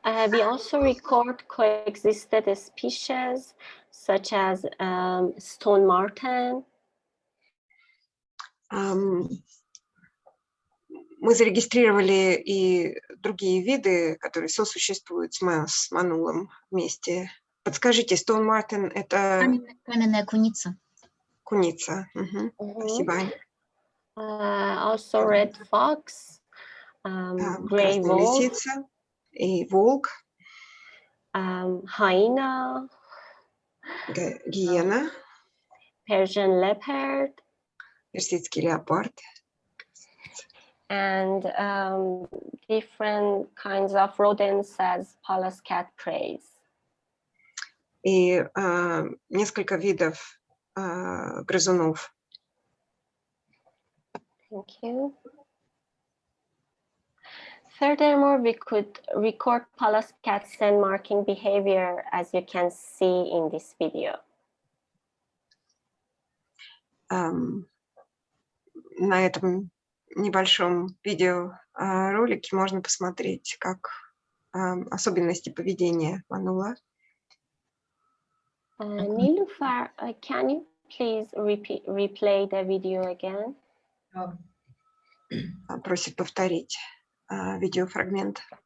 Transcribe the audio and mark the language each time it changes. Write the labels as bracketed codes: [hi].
[en] We also record coexisted species such as stone marten. [ru] Мы зарегистрировали и другие виды, которые сосуществуют с манулом вместе. Подскажите, stone marten — это... Каменная куница. Куница. Спасибо. [en] Also red fox, gray [ru] Красная [en] wolf, [ru] лисица и волк, [en] hyena, [ru] гиена, [en] Persian leopard, [ru] персидский леопард. [en] and different kinds of rodents as Pallas cat preys. [ru] И несколько видов грызунов. [en] Thank you. Furthermore, we could record Pallas cat scent marking behavior, as you can see in this video. [ru] На этом небольшом видеоролике можно посмотреть, как особенности поведения манула. [en] Nilufar, can you please replay the video again? [ru] Просит повторить видеофрагмент.